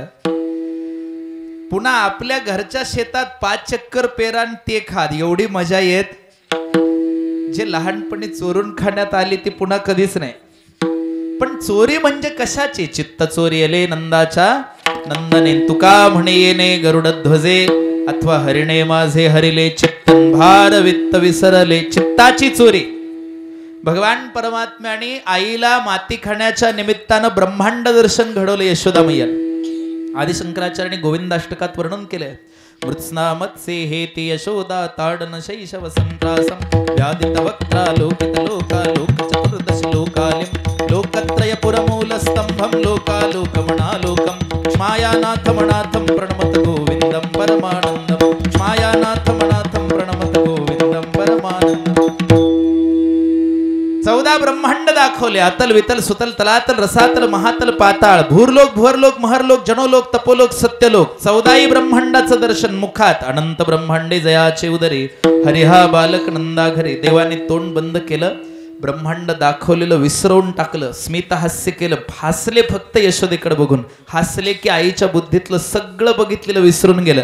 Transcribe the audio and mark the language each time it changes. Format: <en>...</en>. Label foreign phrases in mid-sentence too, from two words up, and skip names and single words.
<mr>पुन्हा आपल्या घरच्या शेतात 5 चक्कर पेरा आणि ते खात, एवढी मजा येत. जे लहानपणी चोरून खाण्यात आली ती पुन्हा कधीच नाही. पण चोरी म्हणजे कशाची? चित्त चोरी आले नंदाच्या नंदने, तुका म्हणे येणे गरुड ध्वजे, अथवा हरिणे माझे हरिले चित्तन भार वित्त विसरले. चित्ताची चोरी. भगवान परमात्म्याने आईला माती खाण्याच्या निमित्तानं ब्रह्मांड दर्शन घडवलं यशोदा मैया. आदिशंकराचार्यांनी गोविंदाष्टकात वर्णन केलंय.</mr> <sa>मृत्स्ना मत्से हेती यशोदा ताडन शैशव संत्रासम व्यादित वक्त्रा लोकित लोका लोक चतुर्दश लोकालिम लोकत्रय पुरमूल स्तंभम लोकालोकमणालोकम मायानाथ मनाथम प्रणमत गोविंदम परमानंदम मायानाथ मनाथम प्रणमत गोविंदम परमानंदम.</sa> <mr>14 ब्रह्मांड दाखवले. अतल वितल सुतल तलातल रसातल महातल पाताळ भूरलोक भुवरलोक महरलोक जनोलोक तपोलोक सत्यलोक. 14 ब्रह्मांडाचं दर्शन मुखात. अनंत ब्रह्मांडे जयाचे उदरी हरिहा बालक नंदा घरी. देवाने तोंड बंद केलं, ब्रह्मांड दाखवलेलं विसरवून टाकलं, स्मित हास्य केलं, हसले फक्त यशोदेकडे बघून. हसले की आईच्या बुद्धीतलं सगळं बघितलेलं विसरून गेलं.</mr>